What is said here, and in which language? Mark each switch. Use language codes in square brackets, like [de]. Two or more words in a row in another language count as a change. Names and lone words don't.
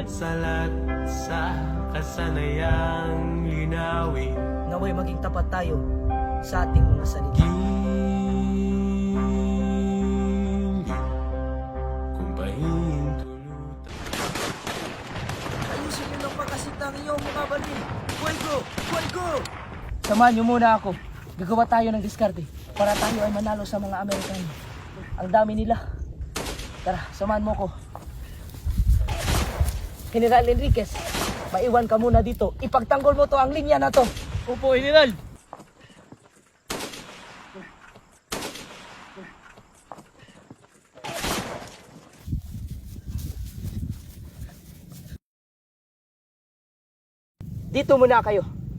[tl] Salat sa kasanayang linawin. Naway maging tapat tayo sa ating mga salita. Kung pahintulutan. Ayusin niyo ng pagkasitang iyong mga balin. [es] Fuego! Fuego! [tl] Samahan niyo muna ako. Gagawa tayo ng diskarte para tayo ay manalo sa mga Amerikano. Ang dami nila. Tara, samahan mo ko. General Enriquez, maiwan ka muna dito. Ipagtanggol mo to ang linya na to. Opo, General. Dito muna kayo.